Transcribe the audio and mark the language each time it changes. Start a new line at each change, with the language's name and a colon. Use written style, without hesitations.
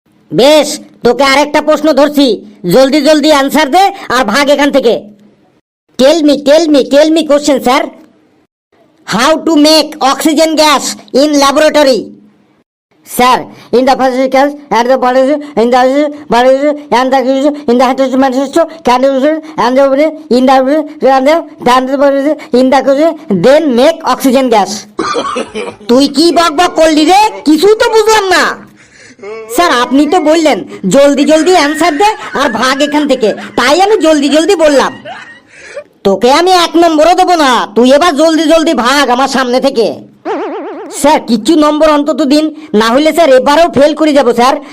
Bangla: বেশ, তোকে আরেকটা প্রশ্ন ধরছি, জলদি জলদি আনসার দে আর ভাগ এখান থেকে।
English: Tell me question sir. How to make oxygen gas in laboratory? Sir, in the first case, and the body, in the body, and the in the manifesto, can you and the in the and the body, in the then make oxygen gas.
Bangla: তুই কি বকবক করলি রে? কিছুই তো বুঝলাম না। Sir, আপনি তো বললেন জলদি জলদি অ্যান্সার দে আর ভাগ এখান থেকে, তাই আমি জলদি জলদি বললাম। তোকে আমি 1 নম্বরও দেবো না, তুই এবার জলদি জলদি ভাগ আমার সামনে থেকে। স্যার, কিছু নম্বর অন্তত দিন, না হলে স্যার এবারেও ফেল করে যাব স্যার।